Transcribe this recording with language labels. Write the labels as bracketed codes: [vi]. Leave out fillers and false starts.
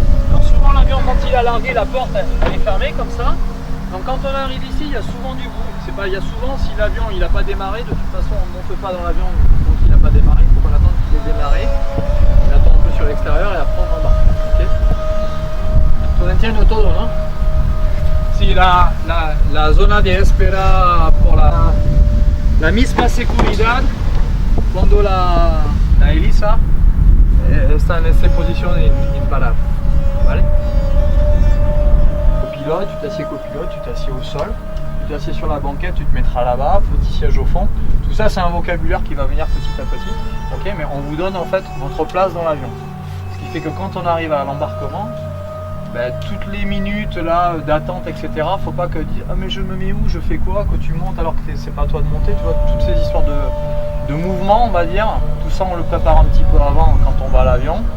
[fr] Alors souvent l'avion quand il a largué, la porte elle est fermée comme ça. Donc quand on arrive ici, il y a souvent du bruit. Il y a souvent si l'avion il n'a pas démarré, de toute façon on ne monte pas dans l'avion donc il n'a pas démarré, il faut qu'on attende qu'il ait démarré. On attend un peu sur l'extérieur et après on embarque. [es] Okay. Todo entiendo todo, ¿no? Sí, la zona de espera por la misma seguridad cuando la hélice está en esta posición imparable. ¿Vale? [fr] Copilote, tu t'assieds copilote, tu t'assieds au sol. Tu t'assieds sur la banquette, tu te mettras là-bas, petit siège au fond. Tout ça c'est un vocabulaire qui va venir petit à petit. Okay, mais on vous donne en fait votre place dans l'avion. Ce qui fait que quand on arrive à l'embarquement, ben, toutes les minutes là d'attente, etc., faut pas que dire ah mais je me mets où, je fais quoi, que tu montes alors que c'est pas à toi de monter, tu vois, toutes ces histoires de mouvement, on va dire, tout ça on le prépare un petit peu avant quand on va à l'avion.